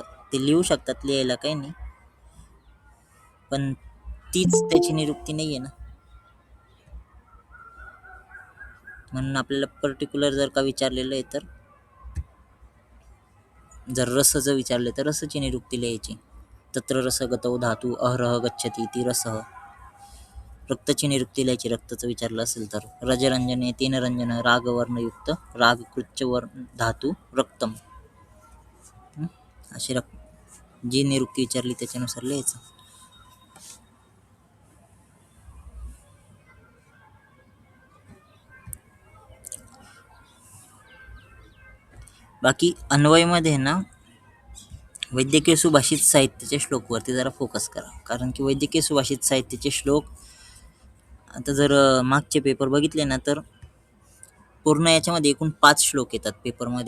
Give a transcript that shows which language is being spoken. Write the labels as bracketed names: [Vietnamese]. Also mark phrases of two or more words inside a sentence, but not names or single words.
[Marathi] ते लिहू शकतात, लिहायला काही नाही, पण तीच त्याची निरुक्ती नाही आहे ना. म्हणून आपल्याला पर्टिक्युलर जर का विचारलेलं आहे तर जर रसचं विचारलं तर रसची निरुक्ती लिहायची. [Sanskrit] तत्र रसगतौ धातू अहरह गच्छति इति रसः. [Marathi] रक्तची निरुक्ती लिहायची रक्तचं विचारलं असेल तर. [Sanskrit] रजरंजने तेन रंजन रागवर्णयुक्त रागकृच्च धातू रक्तम. [Marathi] अशी जी निरुक्ती विचारली त्याच्यानुसार लिहायचं. बाकी अन्वयमध्ये ना वैद्यकीय सुभाषित साहित्याच्या श्लोकवरती जरा फोकस करा, कारण की वैद्यकीय सुभाषित साहित्याचे श्लोक आता जर मागचे पेपर बघितले ना तर पूर्ण याच्यामध्ये एकूण 5 श्लोक येतात पेपरमध्ये.